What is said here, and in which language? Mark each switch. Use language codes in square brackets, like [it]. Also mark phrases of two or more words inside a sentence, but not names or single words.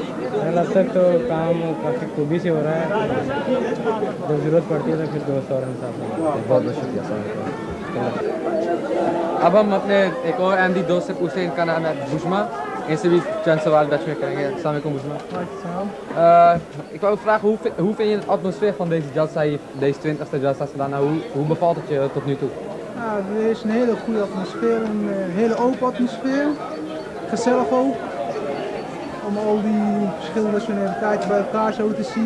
[ur] اب تک تو کام کافی خوبی سے ہو رہا ہے۔ جب ضرورت پڑتی ہے تو پھر دوست اور ہم ساتھ میں. بہت بہت شکریہ سر. اب ہم اپنے ایک اور احمدی دوست سے پوچھتے ہیں، ان کا نام ہے بشمہ. ان سے بھی چند سوال ڈچ میں کریں گے. [ar] السلام علیکم बुशमा. [nl] Ik wou vragen, hoe vind je de atmosfeer van deze Jalsa hier, deze 20e Jalsa Salana? Hoe bevalt het je tot nu toe? Nou, er is een hele goede atmosfeer, een hele open atmosfeer. Gezellig ook. Om al die verschillende nationaliteiten bij elkaar zo te zien.